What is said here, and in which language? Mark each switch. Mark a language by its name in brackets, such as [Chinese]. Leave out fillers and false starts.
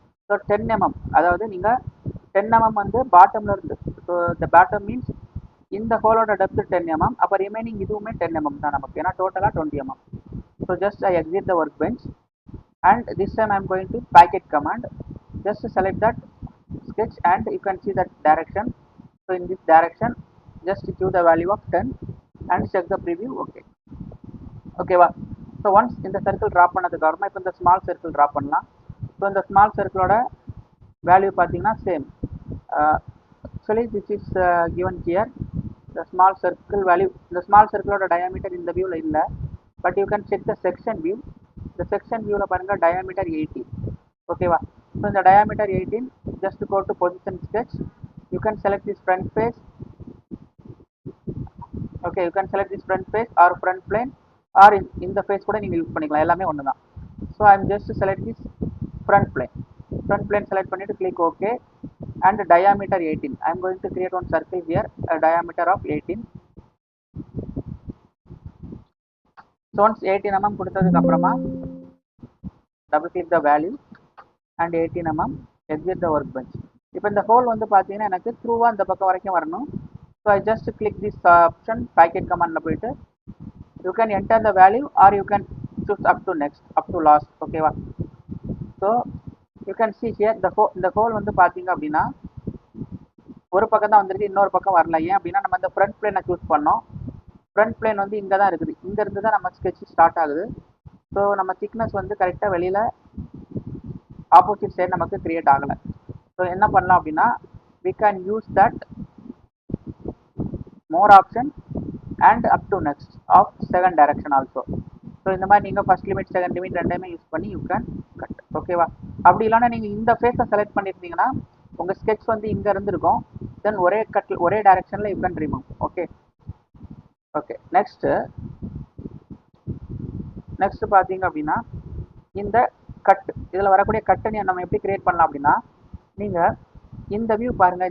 [Tamil] So 10 mm, அதாவது நீங்கள் 10 mm வந்து பாட்டமில் இருந்து, ஸோ இந்த பாட்டம் மீன்ஸ் இந்த ஹோலோட டெப்த் 10 mm. அப்போ ரிமைனிங் இதுவுமே 10 mm தான் நமக்கு, ஏன்னா டோட்டலாக 20 mm. So [English] Just I exit the workbench and this time I am going to packet command. Just select that sketch and you can see that direction. So in this direction just give the value of 10 and check the preview. Okay, ஓகேவா? [Tamil] So once இந்த circle draw பண்ணதுக்கு அப்புறமா இப்போ இந்த small circle draw பண்ணலாம். So இந்த small சர்க்கிளோட value பார்த்தீங்கன்னா same. [English] Actually this is given here the small circle value. [Tamil] இந்த ஸ்மால் சர்க்கிளோட டயாமீட்டர் இந்த வியூவில் இல்லை, [English] But you can check the section view. [Tamil] இந்த செக்ஷன் வியூவில் பாருங்கள் டயாமீட்டர் 18. ஓகேவா? [English] So இந்த diameter 18 just go to position sketch. You can select this front face. Okay, you can select this front face or front plane [Tamil] R இந்த face கூட நீங்கள் use பண்ணிக்கலாம், எல்லாமே ஒன்று தான். [English] So I am just select this front plane. [Tamil] Front plane select பண்ணிவிட்டு click okay. And diameter 18. [English] I am going to create one circle here, a diameter of 18. So once 18 mm [Tamil] கொடுத்ததுக்கு அப்புறமா [English] double click the value and 18 mm, exit the workbench. [Tamil] இப்போ இந்த whole வந்து பார்த்தீங்கன்னா எனக்கு த்ரூவாக இந்த பக்கம் வரைக்கும் வரணும். [English] so I just click this option, [Tamil] packet கமாண்டில் போயிட்டு [English] You can enter the value or you can choose up to next, up to last. ஓகேவா? So you can see here [Tamil] இந்த ஹோல் வந்து பார்த்தீங்க அப்படின்னா ஒரு பக்கம் தான் வந்துருக்கு, இன்னொரு பக்கம் வரல. ஏன் அப்படின்னா நம்ம இந்த ஃப்ரண்ட் பிளேனை சூஸ் பண்ணோம். ஃப்ரண்ட் பிளேன் வந்து இங்கே தான் இருக்குது, இங்கேருந்து தான் நம்ம ஸ்கெட்ச் ஸ்டார்ட் ஆகுது. ஸோ நம்ம திக்னஸ் வந்து கரெக்டாக வெளியில் ஆப்போசிட் சைடு நமக்கு கிரியேட் ஆகலை. [English] so [Tamil] என்ன பண்ணலாம் அப்படின்னா [English] we can use that more option and up to next of second direction also. [Tamil] So இந்த மாதிரி நீங்கள் ஃபர்ஸ்ட் லிமிட் செகண்ட் லிமிட் ரெண்டையுமே யூஸ் பண்ணி [English] You can cut. [Tamil] ஓகேவா? அப்படி இல்லைன்னா நீங்கள் இந்த ஃபேஸை செலக்ட் பண்ணியிருந்தீங்கன்னா உங்கள் ஸ்கெட்ச் வந்து இங்கே இருந்திருக்கும். தென் ஒரே டைரக்ஷனில் [English] You can remove. [Tamil] Okay next பார்த்தீங்க அப்படின்னா இந்த கட், இதில் வரக்கூடிய கட்டை நம்ம எப்படி கிரியேட் பண்ணலாம் அப்படின்னா நீங்கள் இந்த வியூ பாருங்கள்.